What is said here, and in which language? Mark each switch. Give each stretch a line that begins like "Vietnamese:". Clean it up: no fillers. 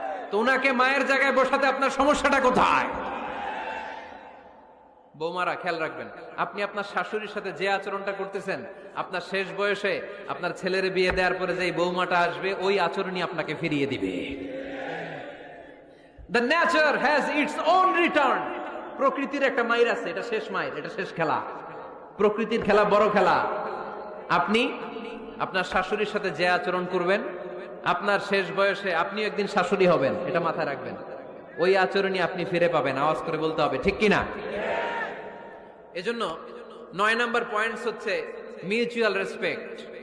Bangla: তো উনাকে মায়ের জায়গায় বসাতে আপনার সমস্যাটা কোথায়? বৌমারা খেয়াল রাখবেন, আপনি আপনার শাশুড়ির সাথে যে আচরণটা করতেছেন, আপনার শেষ বয়সে আপনার ছেলের বিয়ে দেওয়ার পরে যে বৌমাটা আসবে ওই আচরণই আপনাকে ফিরিয়ে দিবে।
English: The nature has its own return.
Bangla: প্রকৃতির একটা মাইর আছে, এটা শেষ মাইর, এটা শেষ খেলা। প্রকৃতির খেলা বড় খেলা। আপনি আপনার শাশুড়ির সাথে যে আচরণ করবেন, আপনার শেষ বয়সে আপনি একদিন শাশুড়ি হবেন, এটা মাথায় রাখবেন। ওই আচরণই আপনি ফিরে পাবেন। আওয়াজ করে বলতে হবে, ঠিক কিনা? এজন্য 9 নাম্বার পয়েন্টস হচ্ছে মিউচুয়াল রেসপেক্ট।